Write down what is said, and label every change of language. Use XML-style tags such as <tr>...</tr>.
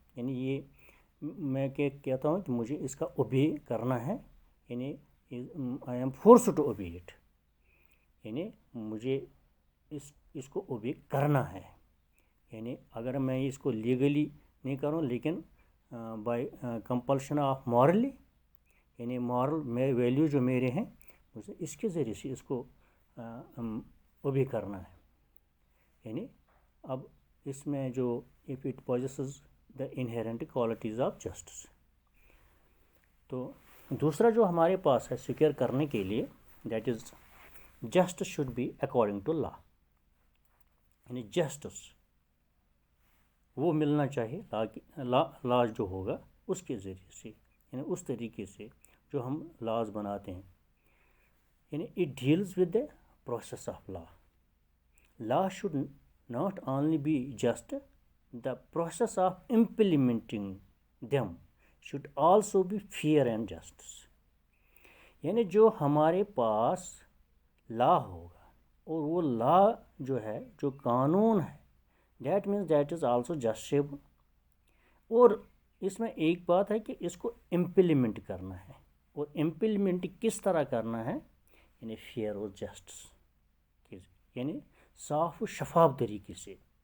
<ur>یعنی یہ میں کہتا ہوں کہ مجھے اس کا اوبے کرنا ہے، یعنی</ur> <en>I am forced to obey it,</en> <ur>یعنی مجھے اس کو اوبے کرنا ہے. یعنی اگر میں اس کو لیگلی نہیں کروں لیکن</ur> <en>by compulsion of morally,</en> <ur>یعنی مورل میں ویلیو جو میرے ہیں مجھے اس کے ذریعے سے اس کو اوبے کرنا ہے. یعنی اب اس میں جو</ur> <en>if it possesses the inherent qualities of justice.</en> <ur>تو دوسرا جو ہمارے پاس ہے سیکیور کرنے کے لیے،</ur> <en>That is justice should be according to law.</en> <ur>یعنی جسٹس وہ ملنا چاہیے لا جو ہوگا اس کے ذریعے سے، یعنی اس طریقے سے جو ہم لاز بناتے ہیں.</ur> <en>یعنی it deals with the process of law. Law should not only be just, the process of implementing them should also be fair and just.</en> <ur>یعنی جو ہمارے پاس لا ہوگا اور وہ لا جو ہے، جو قانون ہے،</ur> <en>That means that is also justifiable.</en> <ur>اور اس میں ایک بات ہے کہ اس کو امپلیمنٹ کرنا ہے، اور امپلیمنٹ کس طرح کرنا ہے؟ یعنی فیئر اور جسٹس، یعنی صاف و شفاف طریقے سے.</ur>